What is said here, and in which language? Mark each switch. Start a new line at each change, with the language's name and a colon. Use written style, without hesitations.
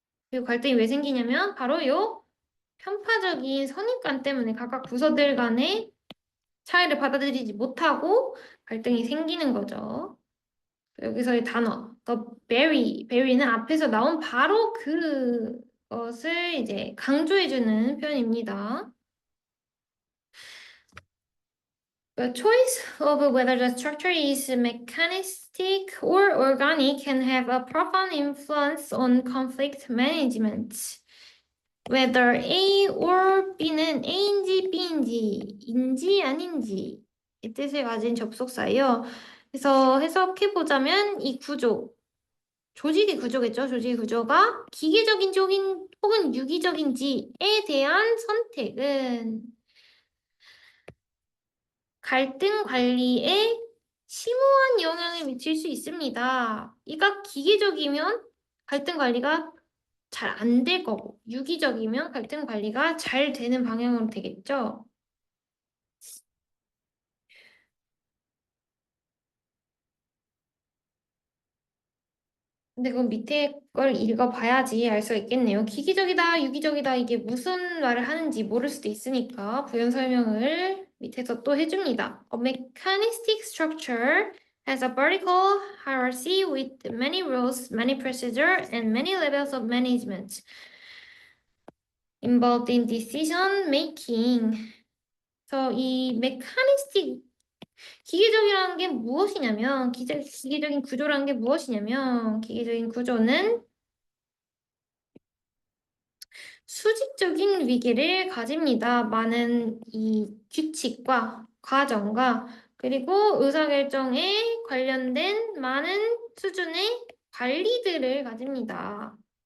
Korean: 그리고 갈등이 왜 생기냐면 바로 요 편파적인 선입관 때문에 각각 부서들 간의 차이를 받아들이지 못하고 갈등이 생기는 거죠. 여기서의 단어,
English: the berry
Korean: 는 앞에서 나온 바로 그것을 이제 강조해주는 표현입니다.
English: The choice of whether the structure is mechanistic or organic can have a profound influence on conflict management. Whether A or B
Korean: 는 A인지 B인지 아닌지 이 뜻을 가진 접속사예요. 그래서 해석해보자면 이 구조, 조직의 구조겠죠. 조직의 구조가 기계적인 쪽인 혹은 유기적인지에 대한 선택은 갈등 관리에 심오한 영향을 미칠 수 있습니다. 이가 기계적이면 갈등 관리가 잘 안 될 거고 유기적이면 갈등 관리가 잘 되는 방향으로 되겠죠. 근데 그건 밑에 걸 읽어봐야지 알 수 있겠네요. 기기적이다, 유기적이다 이게 무슨 말을 하는지 모를 수도 있으니까 부연 설명을 밑에서 또 해줍니다.
English: A mechanistic structure has a vertical hierarchy with many rules, many procedures, and many levels of management involved in decision making.
Korean: 그래서 이 mechanistic 기계적이라는 게 무엇이냐면 기계적인 구조라는 게 무엇이냐면 기계적인 구조는 수직적인 위계를 가집니다. 많은 이 규칙과 과정과 그리고 의사결정에 관련된 많은 수준의 관리들을 가집니다.